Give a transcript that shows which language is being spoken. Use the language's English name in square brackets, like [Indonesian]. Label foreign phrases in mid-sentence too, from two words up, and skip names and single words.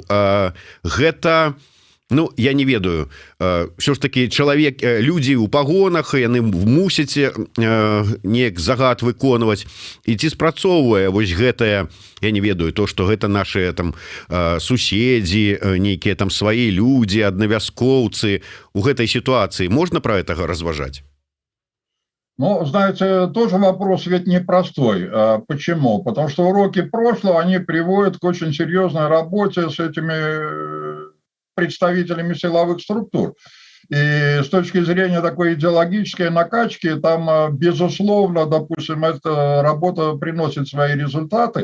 [Belarusian] Гэта, ну, я не ведаю, ўсё ж таки чалавек, людзі ў пагонах, яны мусяць неяк загад выконваць, і ці спрацоўвае вось гэтае, я не ведаю, то, што гэта наши там суседзі, нейкія там свае людзі, аднавяскоўцы у гэтай сітуацыі, можна пра гэтага разважаць? [Russian] Ну, знаете, тоже вопрос ведь непростой. Почему? Потому что уроки прошлого, они приводят к очень серьезной работе с этими представителями силовых структур. И с точки зрения такой идеологической накачки, там, безусловно, допустим, эта работа приносит свои результаты.